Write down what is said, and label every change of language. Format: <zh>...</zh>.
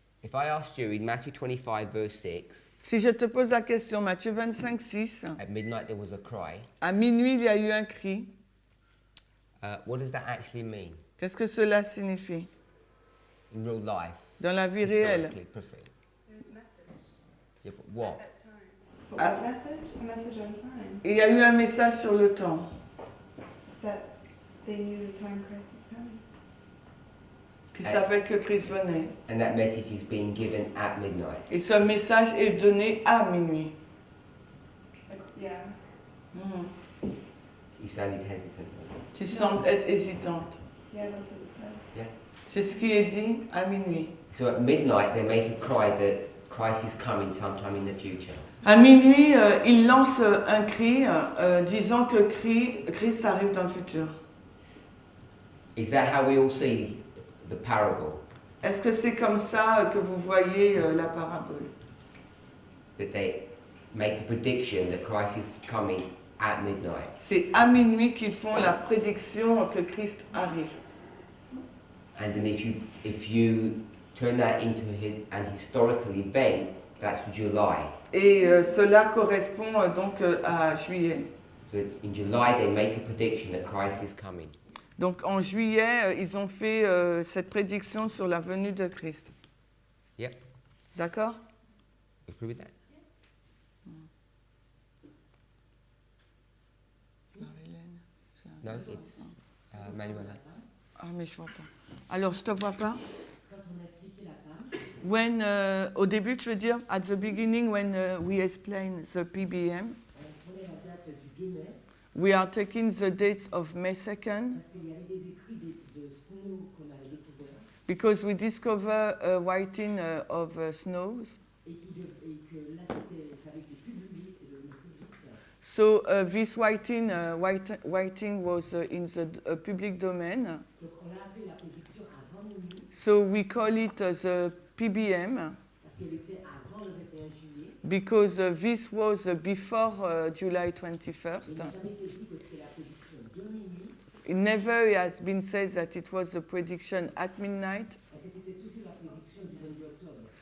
<en>If I asked you in Matthew 25, verse 6,</en> <fr>Si je te pose la question, Matthieu 25, 6,</fr> <en>at midnight there was a cry,</en> <fr>à minuit il y a eu un cri,</fr> <en>what does that actually mean</en> <fr>qu'est-ce que cela signifie</fr> <en>in real life?</en> <fr>dans la vie réelle?</fr> <en>Historically, perfect. There's a message Yeah, but what? at that time. But what message? A message on time.</en> <fr>Il y a eu un message sur le temps.</fr> <en>That they knew the time Christ was coming.</en> <fr>Qui savait que Christ venait.</fr> <en>And that message is being given at midnight.</en> <fr>Et ce message est donné à minuit.</fr> <en>Like, yeah. You sounded hesitant.</en> <fr>Tu sembles être hésitante.</fr> <en>Yeah, that's what it says. Yeah.</en> <fr>C'est ce qui est dit à minuit.</fr> <en>So at midnight they make a cry that Christ is coming sometime in the future.</en> <fr>À minuit, il lance un cri disant que Christ arrive dans le futur.</fr> <en>Is that how we all see the parable?</en> <fr>Est-ce que c'est comme ça que vous voyez la parabole?</fr> <en>That they make a prediction that Christ is coming at midnight.</en> <fr>C'est à minuit qu'ils font la prédiction que Christ arrive.</fr> <en>And then if you turn that into an historical event, that's July.</en> <fr>Et cela correspond donc à juillet.</fr> <en>So in July they make a prediction that Christ is coming.</en> <fr>Donc en juillet, ils ont fait cette prédiction sur la venue de Christ.</fr> <en>Yep.</en> <fr>D'accord?</fr> <en>You agree with that? No, it's Manuela.</en> <fr>Ah, mais je vois pas. Alors, je te vois pas. Quand on a expliqué la femme,</fr> <en>When,</en> <fr>au début, tu veux dire,</fr> <en>at the beginning, when we explain the PBM,</en> <fr>on prenait la date du</fr> <en>We are taking the dates of May 2nd</en> <fr>parce qu'il y avait des écrits de Snow qu'on avait découverts</fr> <en>because we discover a writing of snows.</en> <fr>et que là ça avait été publié, c'est devenu public.</fr> <en>So this writing was in the public domain.</en> <fr>Donc on l'a appelé la prédiction avant minuit</fr> <en>So we call it the PBM</en> <fr>parce qu'elle était avant le 21 juillet.</fr> <en>because this was before July 21st.</en> <fr>Il n'a jamais été dit que c'était la prédiction de minuit</fr> <en>It never has been said that it was a prediction at midnight</en> <fr>parce que c'était toujours la prédiction du 22 octobre.</fr>